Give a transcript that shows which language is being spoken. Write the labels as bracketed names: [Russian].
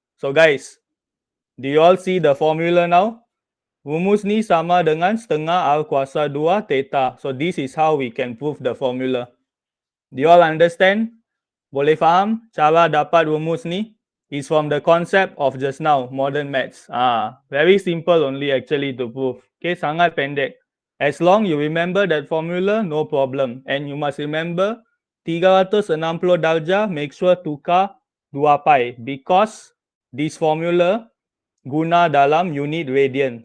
[English] So guys, do you all see the formula now? [Malay] Rumus ni sama dengan setengah R kuasa 2 theta. [English] So this is how we can prove the formula. Do you all understand? [Malay] Boleh faham cara dapat rumus ni? [English] Is from the concept of just now, modern maths. Very simple only actually to prove. Okay, [Malay] sangat pendek. [English] As long you remember that formula, no problem. And you must remember 360 darjah, make sure tukar 2 pi. Because this formula [Malay] guna dalam unit radian.